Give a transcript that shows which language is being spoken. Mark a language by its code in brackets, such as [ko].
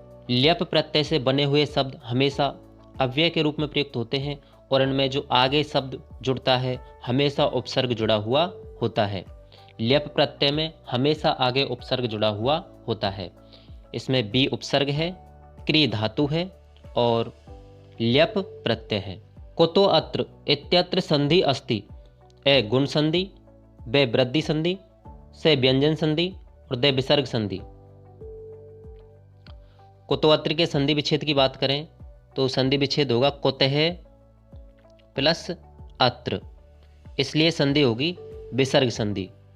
[hi] ल्यप प्रत्यय से बने हुए शब्द हमेशा अव्यय के रूप में प्रयुक्त होते हैं, और इनमें जो आगे शब्द जुड़ता है हमेशा उपसर्ग जुड़ा हुआ होता है। ल्यप प्रत्यय में हमेशा आगे उपसर्ग जुड़ा हुआ होता है। इसमें बी उपसर्ग है, क्री धातु है और ल्यप प्रत्यय है। [sa] कुतो अत्र इत्यत्र संधि अस्ति। [hi] ए गुण संधि, बे वृद्धि संधि, से व्यंजन संधि और दे विसर्ग संधि। कुतो अत्र के संधि विच्छेद की बात करें तो संधि विच्छेद होगा कुतः प्लस अत्र, इसलिए संधि होगी विसर्ग संधि।